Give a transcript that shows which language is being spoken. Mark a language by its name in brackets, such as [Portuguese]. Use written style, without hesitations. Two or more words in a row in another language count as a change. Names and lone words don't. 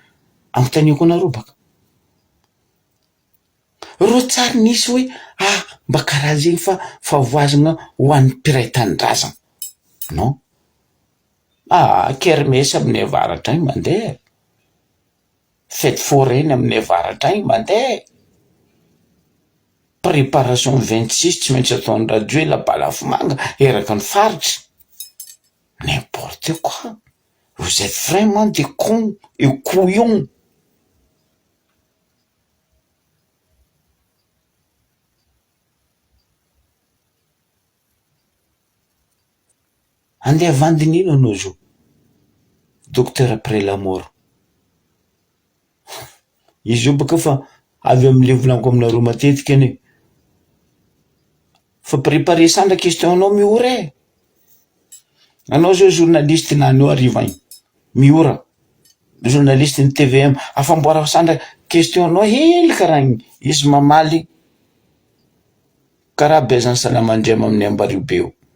[Malagasy] Anontaniako anareo baka, ro tsary nisy hoe mba karaha zegny fa voazina ho an'ny mpiray tanindrazana, non? Kermesy amin'ny avaratra agny mandeha, [French] fête foraine [Malagasy] amin'ny avaratra agny mandeha, préparation 26 tsy maintsy ataon'ny radio la balafomanga eraky ny faritra. [French] N'importe quoi, vous êtes vraiment des cons et couillons. [Malagasy] Andeha vandinino anao zo, [French] docteur après la mort. [Malagasy] Izy io baka fa avy am'le volaniko aminareo matetika ane, fa préparer sandra question anao miora e. Anao zao journaliste na anao ariva agny miora, journaliste ny TVM, afamboara sandra question anao hely karaha igny, izy mamaly karaha bezany salamandrema amin'ny Ambaribe io.